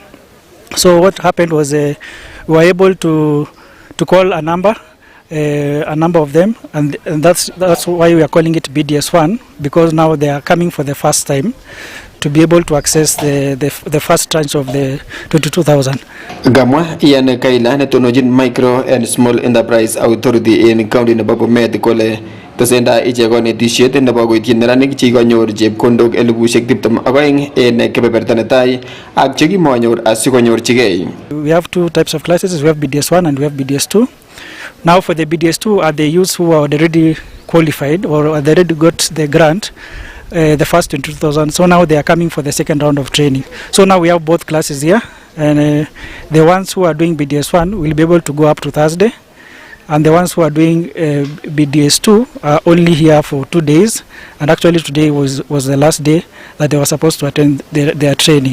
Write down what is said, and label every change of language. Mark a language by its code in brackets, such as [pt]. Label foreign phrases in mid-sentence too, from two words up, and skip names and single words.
[en] So what happened was we were able to call a number of them, and that's why we are calling it BDS1, because now they are coming for the first time to be able to access the first tranche of the 22,000. [kln] Gamwa Ian Kaila netonojin Micro and Small Enterprise Authority in county nebo Bomet kole tesenda ichek konetisiet nebo koityin neranik chekikonyor chepkondok 22,000 en kebeberta netai ak chekimonyor asikonyorchigei. [en] We have two types of classes. We have BDS1 and we have BDS2. Now for the BDS2 are the youths who are already qualified or they already got the grant, the first 22,000. So now they are coming for the second round of training. So now we have both classes here, and the ones who are doing BDS1 will be able to go up to Thursday, and the ones who are doing BDS2 are only here for 2 days, and actually today was the last day that they were supposed to attend their training.